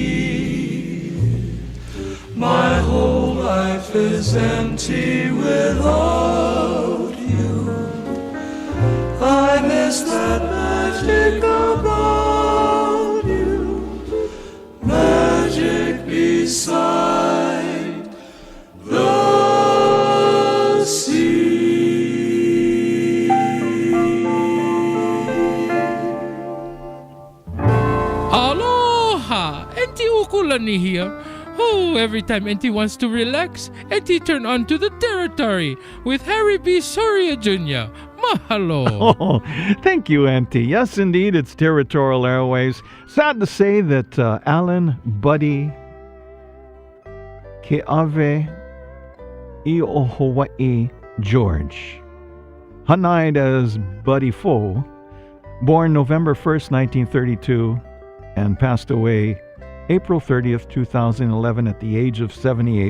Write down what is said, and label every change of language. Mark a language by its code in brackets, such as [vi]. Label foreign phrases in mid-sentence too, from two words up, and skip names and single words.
[en] Waikiki, my whole life is empty without magic about you, magic beside the sea. Aloha! Enti ukulani here. Oh, every time Enti wants to relax, Enti turn on to the territory with Harry B. Soria Jr. Mahalo. Oh, thank you, Auntie. Yes, indeed, it's Territorial Airwaves. Sad to say that Alan, Buddy, Ke'ave, I'o Hawaii, George, Hanai as Buddy Fo, born November 1st, 1932, and passed away April 30th, 2011 at the age of 78.